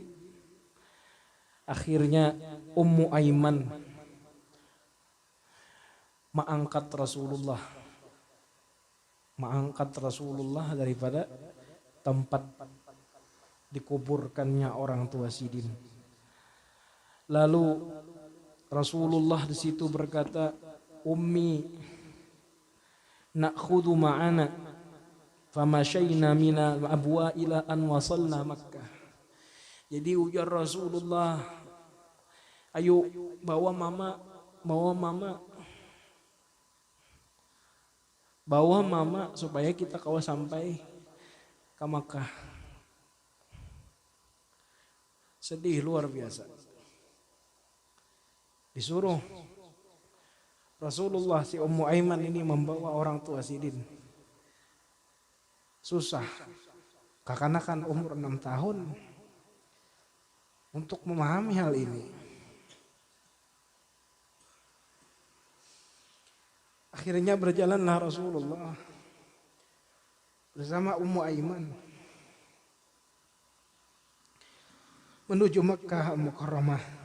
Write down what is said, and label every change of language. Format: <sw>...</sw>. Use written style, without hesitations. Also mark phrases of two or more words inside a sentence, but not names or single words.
<bjn>Akhirnya Ummu Aiman mengangkat Rasulullah daripada tempat dikuburkannya orang tua Sidin. Lalu Rasulullah di situ berkata,</bjn> <ar>أمي نأخذ معنا فمشينا من الأبواء إلى أن وصلنا مكة.</ar> <bjn>Jadi ujar Rasulullah, ayo bawa mama supaya kita kau sampai ke Makkah. Sedih luar biasa. Disuruh Rasulullah si Ummu Aiman ini membawa orang tua Sidin. Susah. Kekanakan umur 6 tahun untuk memahami hal ini. Akhirnya berjalanlah Rasulullah bersama Ummu Aiman menuju Makkah Mukarramah.</bjn>